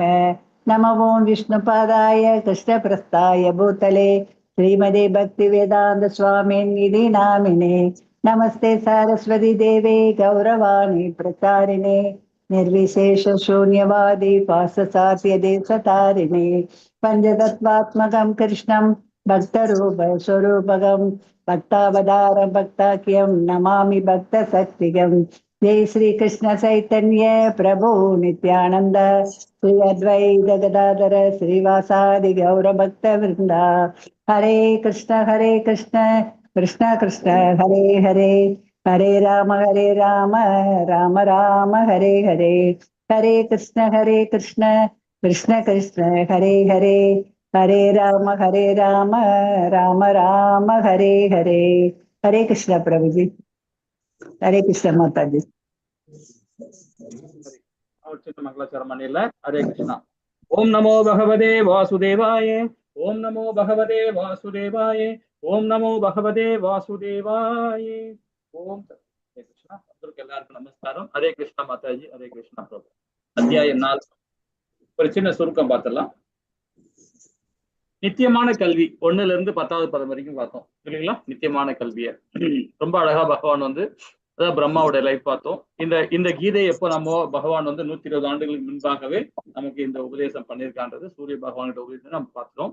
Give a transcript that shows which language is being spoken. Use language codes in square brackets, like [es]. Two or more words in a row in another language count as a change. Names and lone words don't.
[sa] नमो ओं विष्णुपादाय कृष्णप्रस्थाय भूतले श्रीमदे भक्तिवेदान्त स्वामिनिधि नामिने नमस्ते सारस्वती देवे गौरवाणी प्रचारिणे निर्विशेष शून्यवादी पाससास्य देशतारिणे पञ्चतत्त्वात्मकं कृष्णं भक्तरूप स्वरूपकं भक्तावतार भक्ताख्यं नमामि भक्तशक्तिगम्। जय श्री कृष्ण चैतन्य प्रभु नित्यानंद श्री अद्वैत गदाधर श्रीवासादि गौर भक्त वृंदा हरे कृष्ण कृष्ण कृष्ण हरे हरे हरे राम राम राम हरे हरे हरे कृष्ण कृष्ण कृष्ण हरे हरे हरे राम राम राम हरे हरे। [hi] हरे कृष्ण प्रभु जी। हरे कृष्ण माता जी। हरे कृष्णा। [sa] ओम नमो भगवते वासुदेवाय। ओम नमो भगवते वासुदेवाय। ओम नमो भगवते वासुदेवाय। ओम हरे कृष्णा। [hi] नमस्कार। हरे कृष्णा माता जी। हरे कृष्णा प्रभु। [ta] अध्याय 4 ஒரு சின்ன சுருக்கம் பார்த்தலாம். நித்தியமான கல்வி 1ல இருந்து 10வது பதம் வரைக்கும் பார்த்தோம் இல்லைங்களா? நித்தியமான கல்வியை ரொம்ப அழகா பகவான் அதாவது பிரம்மாவுடைய லைஃப் பார்த்தோம். இந்த கீதை எப்போ நம்ம பகவான் 120 ஆண்டுகளுக்கு முன்பாகவே நமக்கு இந்த உபதேசம் பண்ணியிருக்கான்றது சூரிய பகவான்கிட்ட உபதேசம் நம்ம பார்க்கிறோம்.